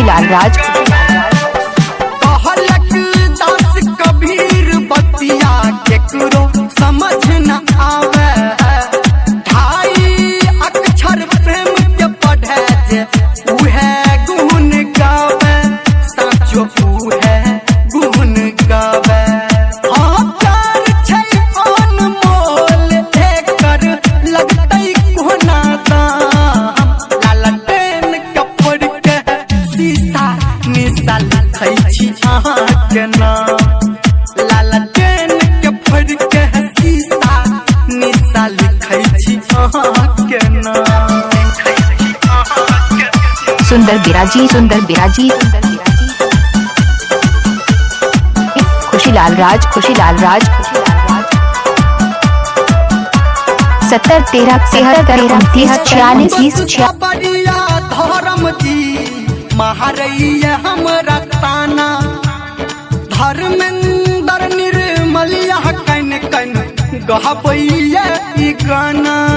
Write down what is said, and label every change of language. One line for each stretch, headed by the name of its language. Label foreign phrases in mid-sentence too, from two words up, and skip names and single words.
Maithili: कहलक दास कबीर बतिया केकरो समझ न आवे ढाई अक्षर प्रेम के पढ़े जे उहे गुण गावे साचो उहे गुण गावे हाँ प्यार छै अनमोल एकर लगतै कोना दाम लालटेन के फोड़ के शीशा निशा लिखै छी अहाँके नाम लालटेन के फोड़ के शीशा निशा लिखै छी अहाँके नाम सुंदर बिराजी खुशीलाल राज 70 13 73 29 46 बढ़िया धर्म जी महारैया हमरा ताना धर्मेंद्र निर्मलिया कन गहबैया ई गाना